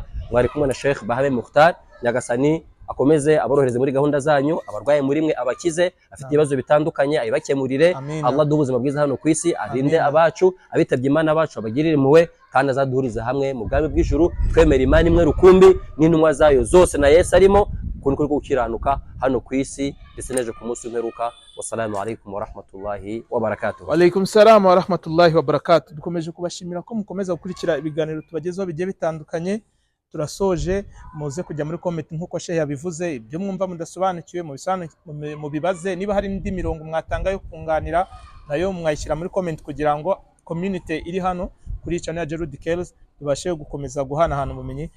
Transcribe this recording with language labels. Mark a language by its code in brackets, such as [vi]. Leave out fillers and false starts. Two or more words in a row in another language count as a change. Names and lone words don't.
[rw] mwari kumwe na Sheikh Bahame Mukhtar Nyagasani akomeze aborohereze muri gahunda zanyu abarwaye muri mwe abakize afite ibibazo bitandukanye ayibakemurire Allah duha ubuzima bwiza hano ku isi arinde abacu abitabye Imana bacu abagirire impuhwe kandi azaduhuriza hamwe mu bwami bw'ijuru twemera Imana imwe rukumbi n'intumwa zayo zose na Yesu arimo kuri gukiranuka hano ku isi ndetse neje ku munsi w'imperuka. [ar] والسلام عليكم ورحمة الله وبركاته. وعليكم السلام ورحمة الله وبركاته. [rw] Dukomeje kubashimira ko mukomeza gukurikira ibiganiro tubagezaho bigiye bitandukanye. Turasoje muze kujya muri comment nkuko Sheikh yabivuze ibyo mwumva mudasobanukiwe mu bibaze niba hari indi mirongo mwatanga yo kunganira nayo mwayishyira muri comment kugira ngo community iri hano kuri channel ya Jerud Kells tubashe gukomeza guhana ubumenyi.